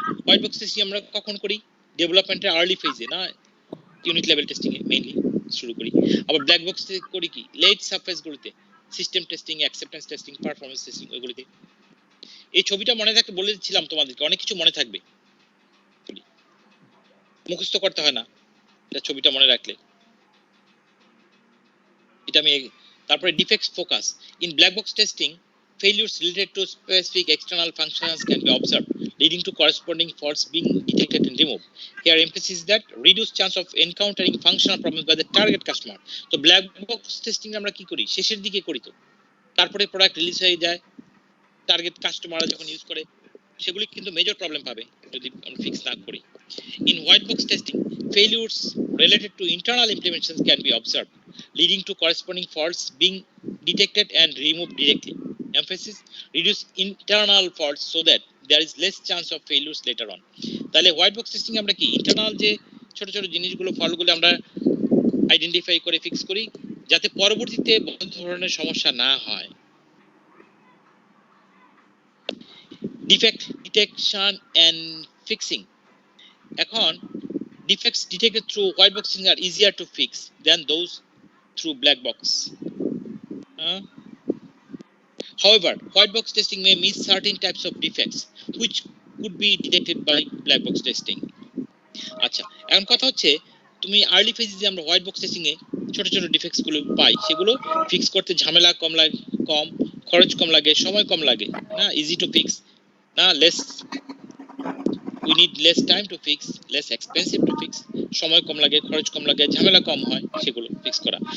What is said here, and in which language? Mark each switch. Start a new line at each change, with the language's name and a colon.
Bangla: White box testing আমরা কখন করি? ডেভেলপমেন্টের আর্লি ফেজে, না ইউনিট লেভেল টেস্টিং এ মেইনলি শুরু করি। আবার ব্ল্যাক বক্স করি কি লেট সাবফেজ গুলোতে, system testing, acceptance testing, performance testing ওইগুলোতে। এই ছবিটা মনে থাকতে বলেছিলাম তোমাদেরকে, অনেক কিছু মনে থাকবে, মুখস্থ করতে হয় না, এটা ছবিটা মনে রাখলে। এটা আমি তারপরে
English: Defects focus in black box testing, failures related to specific external functions can be observed, leading to corresponding faults being detected and removed. Here emphasis is that reduced chance of encountering functional problems by the target customer.
Bangla: তো black box testing আমরা কি করি? শেষের দিকে করি। তো তারপরে product release হয়ে যায়, টার্গেট কাস্টমাররা যখন ইউজ করে সেগুলি কিন্তু মেজর প্রবলেম পাবে যদি আমরা ফিক্স না করি।
English: In white box testing, failures related to internal implementations can be observed, leading to corresponding faults being detected and removed directly. Emphasis: reduce internal faults so that there is less chance of failures later on.
Bangla: তাহলে white box testing আমরা কি internal যে ছোট ছোট জিনিসগুলো, ফলগুলো আমরা identify করে ফিক্স করি যাতে পরবর্তীতে বড় ধরনের সমস্যা না হয়।
English: defect detection and fixing,
Bangla: এখন
English: defects detected through white box testing are easier to fix than those through black box. However, white box testing may miss certain types of defects which could be detected by black box testing.
Bangla: আচ্ছা, এখন কথা হচ্ছে তুমি early ফেজে যে আমরা white box testing এ ছোট ছোট ডিফেক্টস গুলো পাই সেগুলো ফিক্স করতে ঝামেলা কম লাগে, খরচ কম লাগে, সময় কম লাগে, না
English: easy to fix,
Bangla: না less,
English: we need less time to fix,
Bangla: less expensive to fix, সময় কম লাগে, খরচ কম লাগে, ঝামেলা কম হয় সেগুলো ফিক্স করা।